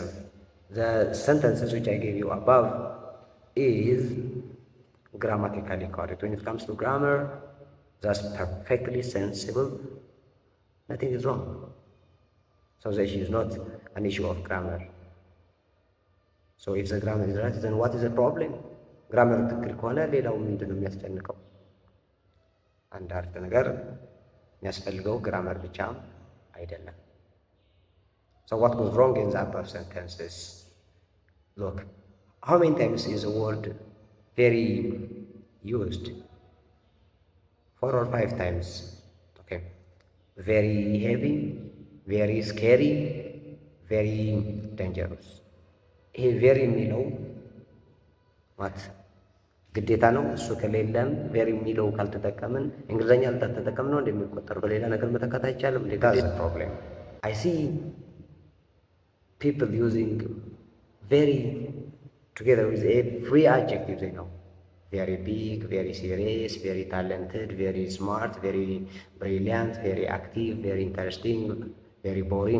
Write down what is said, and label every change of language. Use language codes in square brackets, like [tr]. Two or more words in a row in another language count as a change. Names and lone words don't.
[en] The sentences which I gave you above is grammatically correct. When it comes to grammar, that's perfectly sensible. Nothing is wrong. So the issue is not an issue of grammar. So if the grammar is right, then what is the problem? [am] Grammar ትክክል ከሆነ ሌላው ምንድን ነው የሚያስጨንቀው? አንድ አረፍተ ነገር የሚያስፈልገው ግራመር ብቻ አይደለም። [en] So what goes wrong in the above sentences? Look, how many times is the word very used? 4 or 5 times. Okay. Very heavy, very scary, very dangerous. [am] ይሄ ቬሪ የሚለው ማለት ግዴታ ነው። እሱ ከሌለም ቬሪ የሚለው ካልተጠቀምን እንግሊዝኛ ካልተጠቀምን ነው እንደሚቆጠር በሌላ ነገር መተካት አይቻልም። [en] That's the problem. I see people using very together with a free adjective, they know. Very big, very serious, very talented, very smart, very brilliant, very active, very interesting, very boring.